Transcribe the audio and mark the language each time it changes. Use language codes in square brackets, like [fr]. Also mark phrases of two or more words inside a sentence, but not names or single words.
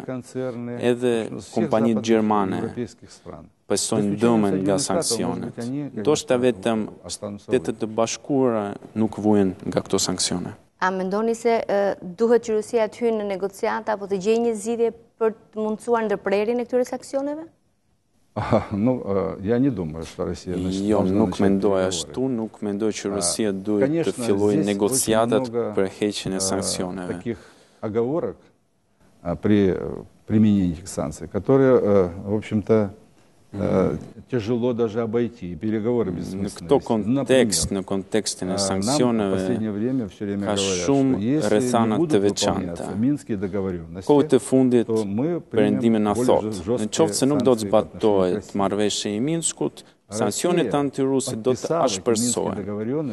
[sq] Edhe kompanitë gjermane besojnë dëmën nga sanksionet. Ndoshta vetëm Shtetet e Bashkuara nuk vuajnë nga këto sanksione. A mendoni se duhet që Rusia të hyjë në negociata apo të gjejë një zgjidhje për të mundësuar ndërprerjen e këtyre sanksioneve? [ru] Я не думаю, что Россия [sq] Jo, nuk mendoj ashtu, nuk mendoj që Rusia duhet të fillojë negociatat për heqjen e sanksioneve. [ru] Таких оговорок при применении этих санкций, которые, в общем-то, тяжело даже обойти, переговоры бессмысленные. [sq] Në kontekstin e sanksioneve ka shumë rrethana të veçanta. Kohët e fundit Perëndimi na thotë, në qoftë se nuk do të zbatohet marrëveshja e Minskut, sanksionet antiruse do të ashpërsohen.